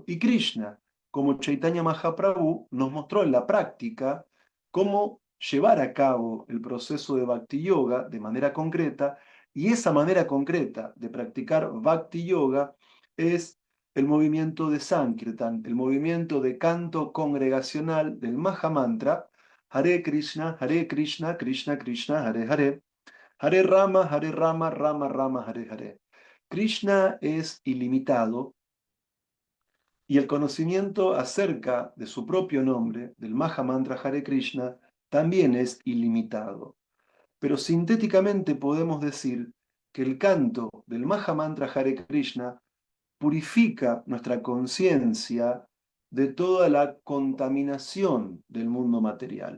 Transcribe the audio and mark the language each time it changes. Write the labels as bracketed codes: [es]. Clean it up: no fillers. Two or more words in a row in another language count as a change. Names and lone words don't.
[es] Y Krishna, como Chaitanya Mahaprabhu, nos mostró en la práctica cómo llevar a cabo el proceso de Bhakti Yoga de manera concreta, y esa manera concreta de practicar Bhakti Yoga es el movimiento de Sankirtan, el movimiento de canto congregacional del Mahamantra, Hare Krishna, Krishna Krishna, Hare Hare, Hare Rama, Rama Rama, Hare Hare. Krishna es ilimitado y el conocimiento acerca de su propio nombre, del Mahamantra Hare Krishna, también es ilimitado. Pero sintéticamente podemos decir que el canto del Mahamantra Hare Krishna purifica nuestra conciencia de toda la contaminación del mundo material.